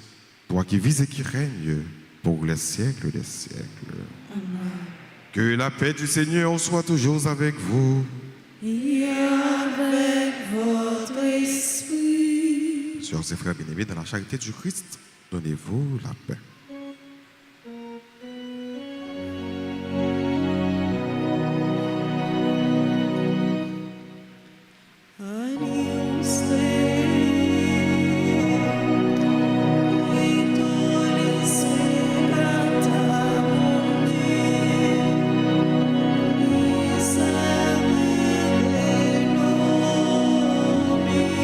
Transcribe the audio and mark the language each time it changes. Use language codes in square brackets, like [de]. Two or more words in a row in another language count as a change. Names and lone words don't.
[fr] Toi qui vis et qui règnes pour les siècles des siècles. Amen. Que la paix du Seigneur soit toujours avec vous. Et avec votre esprit. Sœurs et frères bien-aimés, dans la charité du Christ, donnez-vous la paix. [la] Agnus Dei, qui tollis peccata mundi, miserere nobis.